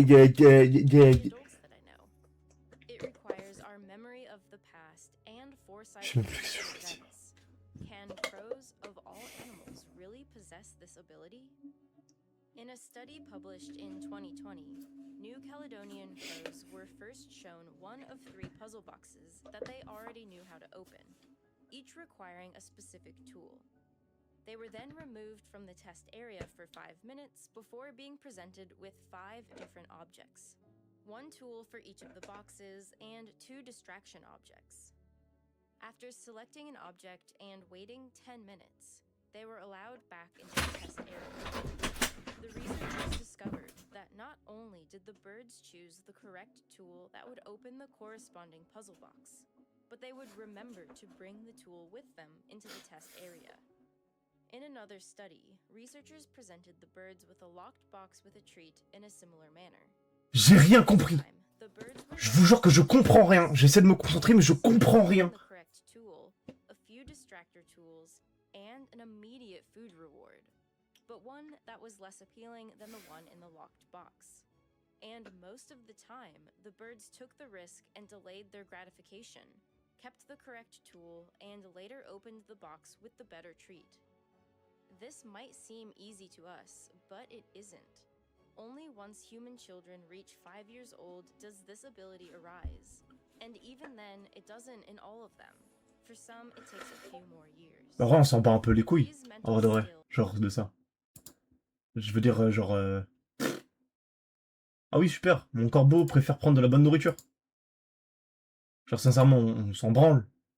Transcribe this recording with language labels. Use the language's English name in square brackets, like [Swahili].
[French] Je sais même plus ce que je voulais dire. [English] Can crows of all animals really possess this ability? In a study published in 2020, New Caledonian crows were first shown one of 3 puzzle boxes that they already knew how to open, each requiring a specific tool. They were then removed from the test area for 5 minutes before being presented with 5 different objects. 1 tool for each of the boxes and 2 distraction objects. After selecting an object and waiting 10 minutes, they were allowed back into the test area. The researchers discovered that not only did the birds choose the correct tool that would open the corresponding puzzle box, but they would remember to bring the tool with them into the test area. In another study, researchers presented the birds with a locked box with a treat in a similar manner. [French] J'ai rien compris. Je vous jure que je comprends rien. J'essaie de me concentrer, mais je comprends rien. [English] A few distractor tools, and an immediate food reward, but one that was less appealing than the one in the locked box. And most of the time, the birds took the risk and delayed their gratification, kept the correct tool, and later opened the box with the better treat. This might seem easy to us, but it isn't. Only once human children reach 5 years old does this ability arise. And even then, it doesn't in all of them. For some, it takes a few more years. [French] En vrai, on s'en bat un peu les couilles. En vrai de vrai. Genre de ça. Je veux dire, genre... Ah oui, super. Mon corbeau préfère prendre de la bonne nourriture. Genre, sincèrement, on s'en branle.